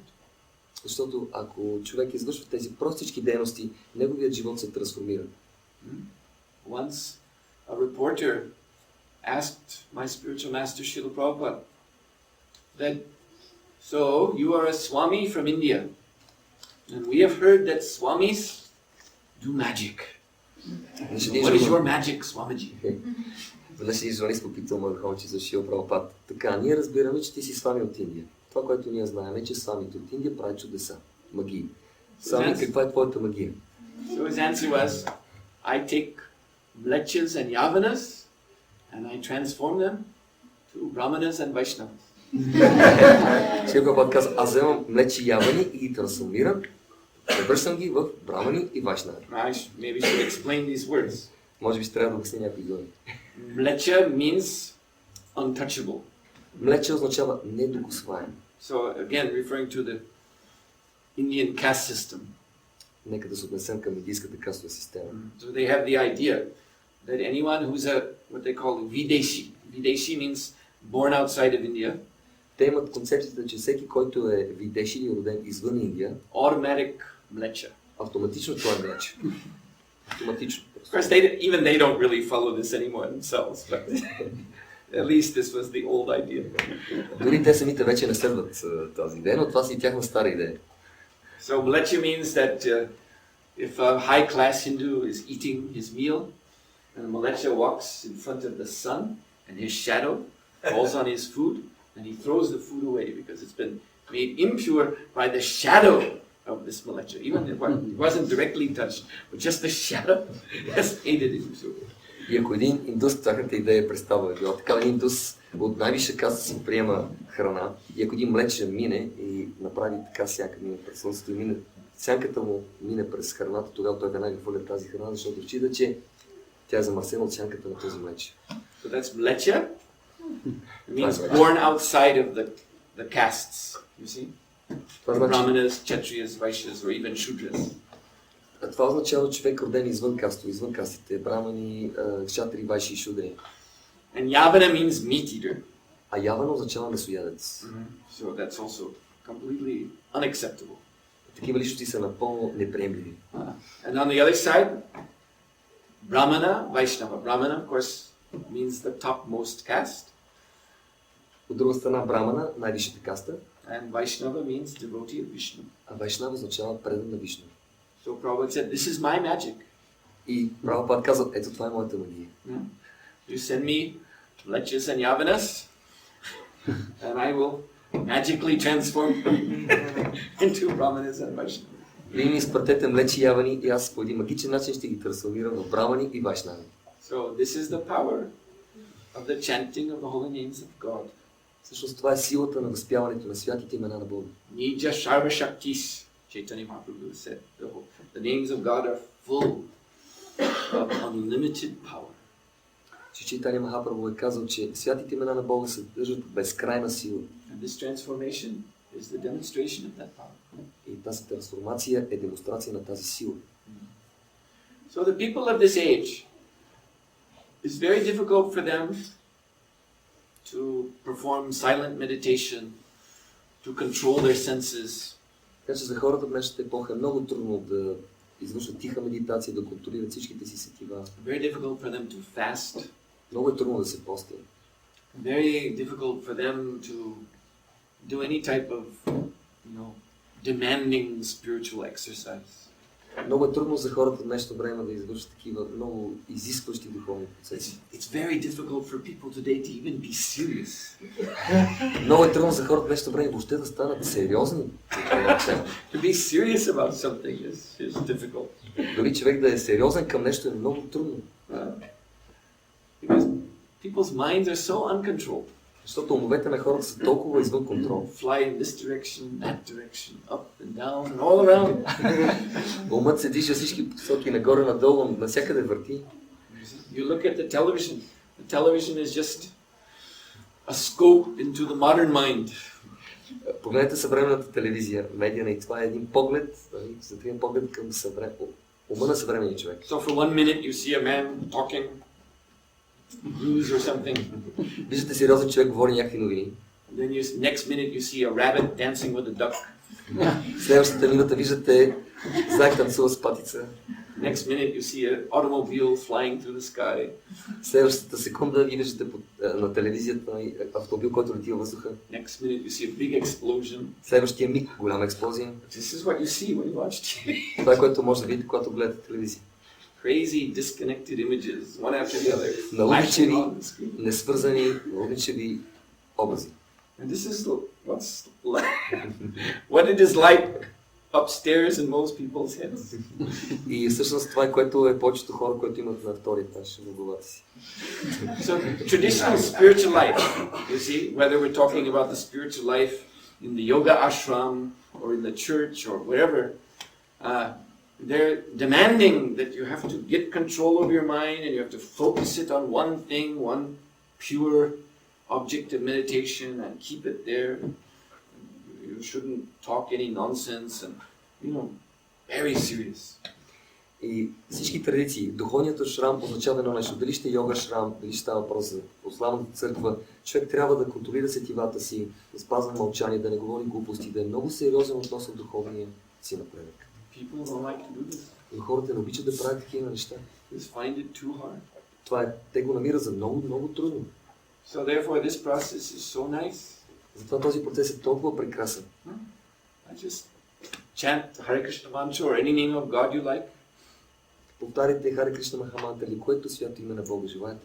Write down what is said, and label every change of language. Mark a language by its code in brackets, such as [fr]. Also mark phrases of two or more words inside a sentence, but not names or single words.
[bg] Защото ако човек извършва тези простички дейности, неговият живот се трансформира. [en] Once a reporter asked my spiritual master Srila Prabhupada that, so you are a Swami from India, and we have heard that Swamis do magic. What is your magic, Swamiji? [bg] Веднъж един журналист попитал Махараджа за Шрила Прабхупад. Така, ние разбираме, че ти си Свами от Индия. Това, което ние знаем е, че Свамите от Индия правят чудеса, магии. Свами, каква е твоята магия? [en] So his answer was, I take mlechas and yavanas and I transform them to brahmanas and vaishnavas. [bg] Шрила Прабхупад каза, аз вземам млечи и явани и ги трансформирам, превръщам ги в брамани и вайшнави. [en] I maybe should explain these words. [bg] Може би ще трябва да обясня някои думи. [en] Mlecha means untouchable. [bg] Млече означава недокосваем. [en] So again, referring to the Indian caste system. [bg] Нека да се отнесем към индийската кастова система. [en] So they have the idea that anyone who's what they call Videshi. Videshi means born outside of India. [bg] Те имат концепцията, че всеки, който е видеши или роден извън Индия, [en] automatic mlecha. [bg] Автоматично това е млече. Автоматично. [en] Of course, even they don't really follow this anymore themselves, but at least this was the old idea. [bg] Дори те самите вече не следват тази идея, но това си тяхна стара идея. [en] So mlecha means that if a high-class Hindu is eating his meal, and mlecha walks in front of the sun, and his shadow falls on his food, and he throws the food away because it's been made impure by the shadow of this mlecha. Even if it wasn't directly touched, but just the shadow has made it impure. [bg] И ако един индус, тяхната идея представа е била така, един индус от най-висша каста си приема храна и ако един млече мине и направи така сянка мине през слънцето и мине, сянката му мине през храната, тогава той веднага хвърля тази храна, защото счита, че тя е замърсена от сянката на този млече. [en] So that's mlecha. It means born outside of the castes, you see? Brahmanas, Kshatriyas, Vaishyas, or even Shudras. [bg] Това означава човек роден извън касто, извън кастите, брамани, кшатри, вайши и шудри. [en] And Yavana means meat eater. [bg] А явана означава месоядец. [en] So that's also completely unacceptable. [bg] Такива личности са напълно неприемливи. [en] And on the other side, Brahmana, Vaishnava. Brahmana, of course, means the topmost caste. [bg] От друга страна, брамана, най-висшата каста. [en] And Vaishnava means devotee of Vishnu. [bg] А Вайшнава означава предан на Вишну. [en] So Prabhupada said, this is my magic. [bg] И Прабхупад казва, ето това е моята магия. [en] You send me mlechas and yavanas, and I will magically transform into brahmanas and Vaishnavas. [bg] Вие ми изпратете млечи явани и аз по един магичен начин ще ги трансформирам в брамани и вайшнави. [en] So this is the power of the chanting of the holy names of God. [bg] Всъщност това е силата на възпяването на святите имена на Бога. [sa] निज सर्व शक्तिस्, [en] Chaitanya Mahaprabhu said, the names of God are full of unlimited power. [bg] Чайтания Махапрабху е казал, че святите имена на Бога съдържат безкрайна сила. [en] And this transformation is the demonstration of that power. [bg] И тази трансформация е демонстрация на тази сила. [en] So the people of this age, it's very difficult for them to perform silent meditation, to control their senses. [bg] Така че за хората в днешната епоха е много трудно да извършват тиха медитация, да контролират всичките си сетива. [en] Very difficult for them to fast. [bg] Много е трудно да се постят. [en] very difficult for them to do any type of, demanding spiritual exercise. [bg] Много е трудно за хората в днешно време да извършат такива много изискващи духовни процеси. [en] It's very difficult for people today to even be serious. [bg] Много е трудно за хората в днешно време въобще да станат сериозни. [en] To be serious about something is difficult. [bg] Дори човек да е сериозен към нещо е много трудно. [en] Because people's minds are so uncontrolled. [bg] Защото умовете на хората са толкова извън контрол. [en] Fly in this direction, that direction, up and down and all around. [bg] Умът се движи всички посоки, нагоре, надолу, навсякъде върти. [en] You look at the television. The television is just a scope into the modern mind. [bg] Погледнете съвременната телевизия, медийна, и това е един поглед, един поглед към ума на съвременния човек. [en] So for 1 minute you see a man talking news or something. [bg] Виждате сериозен човек, говори някакви новини. [en] Then next minute you see a rabbit dancing with a duck. [bg] Следващата минута виждате заек танцува с патица. [en] Next minute you see an automobile flying through the sky. [bg] Следващата секунда ви виждате на телевизията автомобил, който лети във въздуха. [en] Next minute you see a big explosion. [bg] Следващия миг голяма експлозия. [en] This is what you see when you watch TV. [bg] Това е, което може да видите, когато гледате телевизия. [en] Crazy disconnected images, one after the other. [bg] Налудничеви, несвързани, налудничеви образи. [en] And this is what it is like upstairs in most people's heads. [bg] И всъщност това е, което е повечето хора, които имат на втори етаж в главата си. [en] So traditional spiritual life, you see, whether we're talking about the spiritual life in the yoga ashram or in the church or wherever, they're demanding that you have to get control of your mind and you have to focus it on one thing, one pure object of meditation and keep it there. You shouldn't talk any nonsense and, very serious. [bg] И всички традиции, духовният шрам означава едно нещо. Дали ще е йога шрам, дали ще става въпрос за православната църква, човек трябва да контролира сетивата си, да спазва мълчание, да не говори глупости, да е много сериозен относно духовния си напредък. [en] People don't like to do this. [bg] Но хората не обичат да правят такива неща. [en] They find it too hard. [bg] Това е, те го намират за много, много трудно. [en] So therefore this process is so nice. [bg] Затова този процес е толкова прекрасен. [en] I just chant Hare Krishna mantra or any name of God you like. [bg] Повтаряйте Харе Кришна Махамантра или което свято име на Бога желаете.